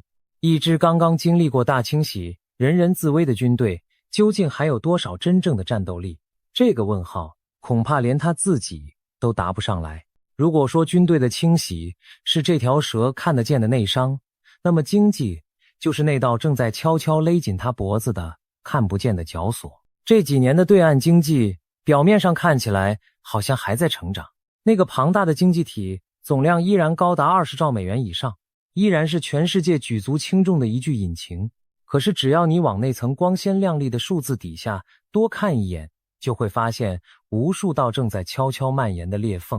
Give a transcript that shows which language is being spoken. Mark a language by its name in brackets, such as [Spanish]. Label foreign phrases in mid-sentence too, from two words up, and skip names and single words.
[Chinese] 一支剛剛經歷過大清洗、人人自危的軍隊，究竟還有多少真正的戰鬥力？這個問號，恐怕連他自己都答不上來。如果說軍隊的清洗是這條蛇看得見的內傷，那麼經濟就是那道正在悄悄勒緊他脖子的看不見的絞索。這幾年的對岸經濟表面上看起來好像還在成長，那個龐大的經濟體總量依然高達20兆美元以上，依然是全世界舉足輕重的一具引擎。可是只要你往那層光鮮亮麗的數字底下多看一眼，就會發現無數道正在悄悄蔓延的裂縫。